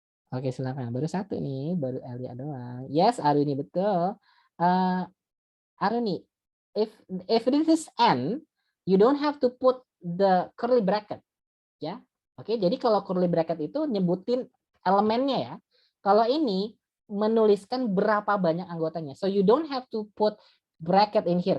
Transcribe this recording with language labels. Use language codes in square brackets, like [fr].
[id] Oke, silakan. Baru satu nih, baru Elia doang. [en] Yes, [id] Aruni betul. [en] Aruni, if this is n, you don't have to put the curly bracket, ya. [id] Oke, jadi kalau curly bracket itu nyebutin elemennya ya. Kalau ini menuliskan berapa banyak anggotanya. [en] So you don't have to put bracket in here.